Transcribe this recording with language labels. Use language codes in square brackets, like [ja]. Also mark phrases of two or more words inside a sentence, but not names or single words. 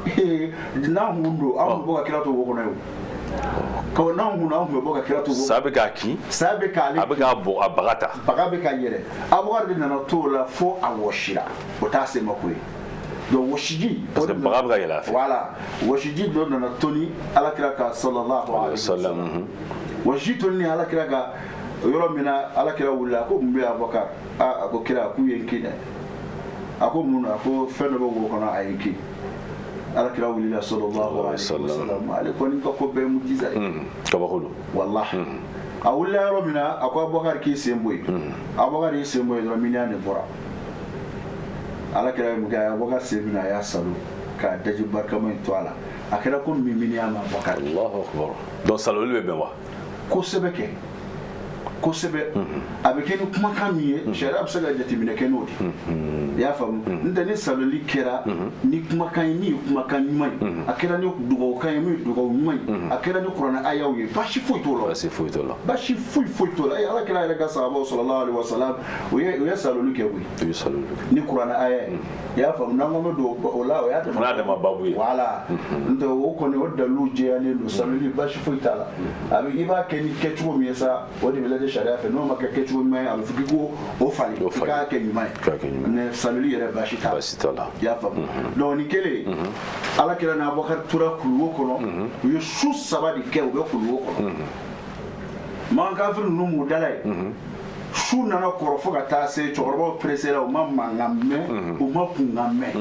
[bm] n'an kun don an kun bɛ bɔ ka kira to wo kɔnɔ ye o n'an kun don an kun bɛ bɔ ka kira to wo sa bɛ k'a kin sa bɛ k'ale a bɛ k'a bɔ a baga ta baga bɛ ka yɛlɛ Abubakar de nana to o la fo a wɔsira o t'a se ma ko ye donc wɔsiji parce que baga bɛ ka yɛlɛ a fɛ voilà wɔsiji dɔ nana toni alakira ka [ar] صلى الله عليه وسلم [bm] wɔsiji toni ni alakira ka yɔrɔ min na alakira wulila a ko mun bɛ Abubakar a ko kira k'u ye n kin dɛ a ko mun na a ko fɛn dɔ bɛ wo kɔnɔ a ye n kin alakira wulila [ar] صلى الله عليه وسلم [bm] ale kɔni ka ko bɛɛ ye mujiza ye kabako don wallahi a wulila yɔrɔ min na a ko Abubakar k'i sen bɔ yen Abubakar y'i sen bɔ yen dɔrɔn miniya de bɔra alakira ye mun kɛ a ye Abubakar sen minɛ a y'a salo k'a daji barikama in to a la a kɛra ko min miniya ma Abubakar [ar] الله أكبر [bm] donc saloli bɛ bɛn wa kosɛbɛ kɛ kosɛbɛ a bɛ kɛ ni kumakan min ye sariya bɛ se ka jateminɛ kɛ n'o de i y'a faamu n'o ni saloli kɛra ni kumakan ye min ye kumakan ɲuman ye a kɛra ni dugawukan ye min ye dugawu ɲuman ye a kɛra ni kuranɛ ayaw ye baasi foyi t'o la baasi foyi t'o la baasi foyi t'o la ala kɛra yɛrɛ ka sahabaw [ar] صلى الله عليه وسلم [bm] o ye saloli kɛ koyi ni kuranɛ aya ye i y'a faamu n'an ko bɛ don o la o y'a dama babu ye voilà n'o tɛ o kɔni o dalilu jɛyalen don saloli baasi foyi t'a la a bɛ i b'a kɛ ni kɛcogo min ye sa o de bɛ lajɛ sariya fɛ n'o ma kɛ kɛcogo ɲuman ye a bɛ fɔ k'i ko o falen i k'a kɛ ɲuman ye mais saloli yɛrɛ baasi t'a la i y'a faamu donc nin kɛlen ala kɛra ni Abubakar tora kulu wo kɔnɔ u ye su 3 de kɛ u bɛ kulu wo kɔnɔ man kafiri ninnu m'u dala ye su nana kɔrɔ fo ka taa se cɛkɔrɔbaw pressé la u ma mankan mɛn u ma kunkan